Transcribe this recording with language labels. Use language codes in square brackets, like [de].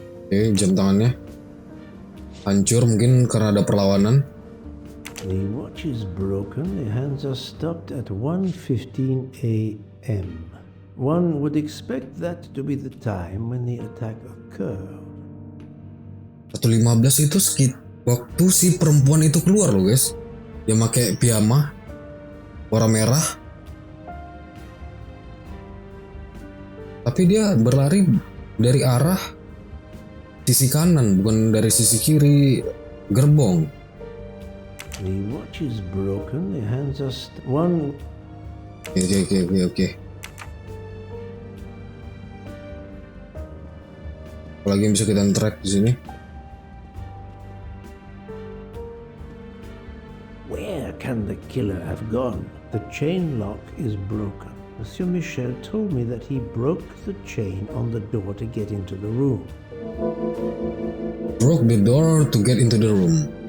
[id] Oke, jam tangannya hancur mungkin karena ada perlawanan. [en] The watch is broken. The hands are stopped at 1:15 a.m. One would expect that to be the time when the attack occurred. [id] 1:15 itu waktu si perempuan itu keluar loh guys. Dia pakai piyama warna merah. Tapi dia berlari dari arah sisi kanan, bukan dari sisi kiri gerbong. [en] The watch is broken. The hands are one. [id] Oke. Apalagi yang bisa kita track di sini. [en] Where can the killer have gone? The chain lock is broken. Monsieur Michel told me that he broke the chain on the door to get into the room. Broke the door to get into the room.